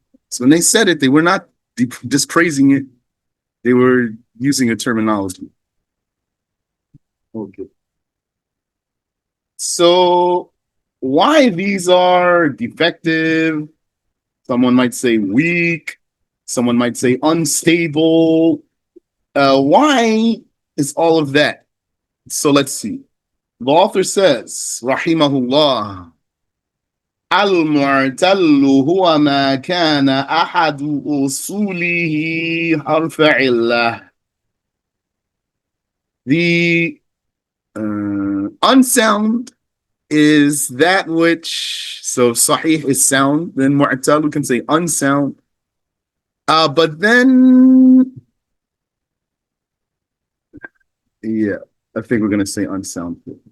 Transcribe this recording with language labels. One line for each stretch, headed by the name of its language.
English: So when they said it, they were not just praising it. They were using a terminology. Okay. So why these are defective? Someone might say weak. Someone might say unstable. Why is all of that? So let's see. The author says, rahimahullah,
Arabic: المعتل هو ما كان أحد أصوله حرف علة.
English: The Unsound is that which, so sahih is sound, then mu'tal, we can say unsound. But then, yeah, I think we're going to say unsound.